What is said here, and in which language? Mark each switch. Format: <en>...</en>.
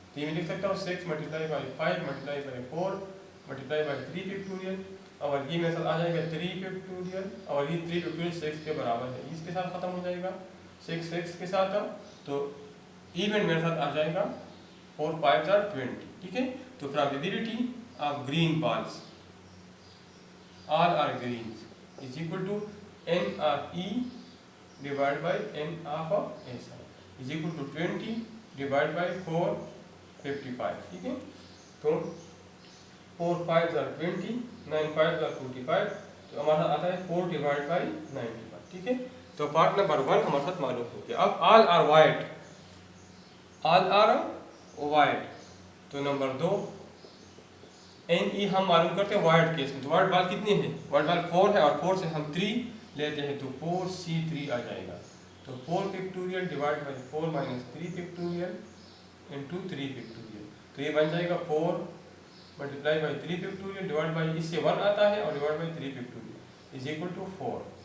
<hi>तो ये मैं लिख सकता हूँ 6 multiply by 5 multiply by 4 multiply by 3 factorial, और ये मेरे साथ आ जाएगा 3 फैक्टोरियल, और ये 3 फैक्टोरियल 6 के बराबर है, इसके साथ खत्म हो जाएगा 6 के साथ। तो इवेंट मेरे साथ आ जाएगा 4 5 are 20, ठीक है।</hi> <en>तो probability of green balls all are greens is equal to n of E divided by n of S is equal to 20 divided by 455,</en> <hi>ठीक है। तो 4 5 are 20, 9 5 are 45, तो हमारा आता है 4 डिवाइड बाई 95, ठीक है। तो पार्ट नंबर 1 हमारे साथ मालूम हो गया। अब all are white, all are white, तो नंबर 2 एन ई हम मालूम करते हैं वाइट केस में, तो वाइट बाल कितने हैं, वाइट बाल 4 है, और 4 से हम 3 लेते हैं तो 4 सी 3 आ जाएगा, तो 4 factorial divide by 4 minus 3 factorial into 3 factorial, तो ये बन जाएगा 4 multiply by 3 factorial divide by इससे 1 आता है और divide by 3 factorial is equal to 4।</hi>